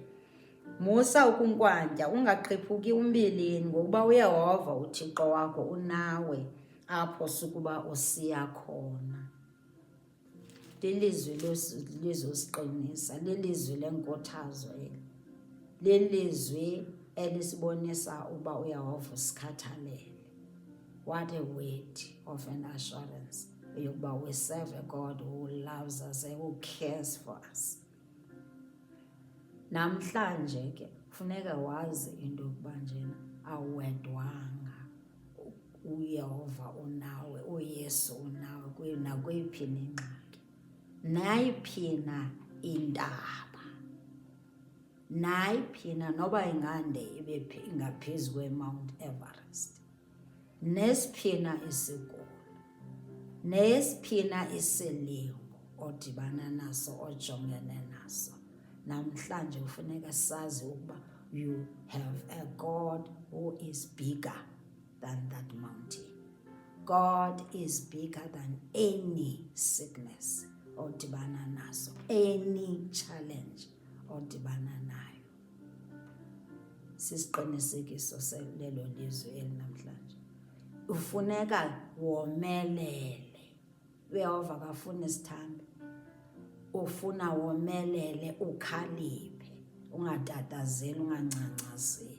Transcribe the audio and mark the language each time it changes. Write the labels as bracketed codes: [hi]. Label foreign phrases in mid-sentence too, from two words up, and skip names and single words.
[xh] Musa ukunkwantya ungaqhiphuki umbilini ngokuba uYehova uThixo wakho unawe apho sukuba usiya khona. Lilizwi lizosiqinisa, lilizwi lenkuthazo eli. Lilizwi elisibonisa uba uYehova usikhathalele. [en] What a word of an assurance yokuba we serve a God who loves us and who cares for us. [xh] Namhlanje ke funeka wazi into yokuba njena awedwanga. uYehova unawe, uYesu unawe nakweyiphi ingxaki, nayiphi na indaba, nayiphi na noba ingande ibe ingaphezu kweMount Everest, nesiphi na isigulo, nesiphi na isilingo odibana naso ojongene naso. Namhlanje ufuneka sazi ukuba [en] you have a God who is bigger than that mountain. God is bigger than any sickness [xh] odibana naso, [en] any challenge [xh] odibana nayo. Sisiqinisekiso selelo lizwi eli namhlanje. Ufuneka womelele. uYehova akafuni isithambi. Ufuna womelele ukhaliphe, ungatatazeli, ungancancazeli.